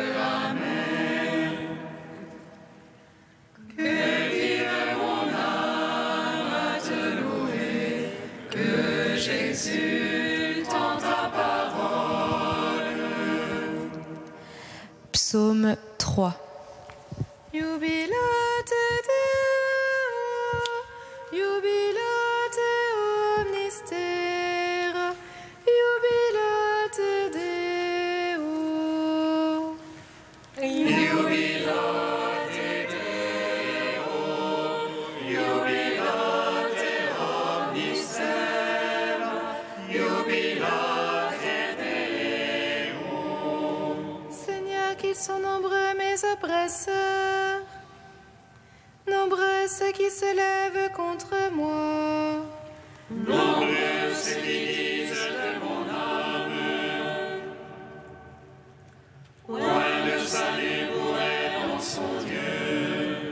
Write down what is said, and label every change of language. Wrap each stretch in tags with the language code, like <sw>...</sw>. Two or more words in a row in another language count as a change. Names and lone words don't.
<fr>Amen. Que vive mon âme à te louer, que j'exulte en ta parole. Psaume 3.</fr> <la>Jubilate Deo, jubilate omnister, jubilate Deo. Jubilate Deo, jubilate omnister, jubilate Deo.</la> <fr>Seigneur, qu'ils sont nombreux mes oppresseurs, nombreux ceux qui se lèvent contre moi. Nombreux ceux qui disent de mon âme, point de salut pour elle en son Dieu.</fr>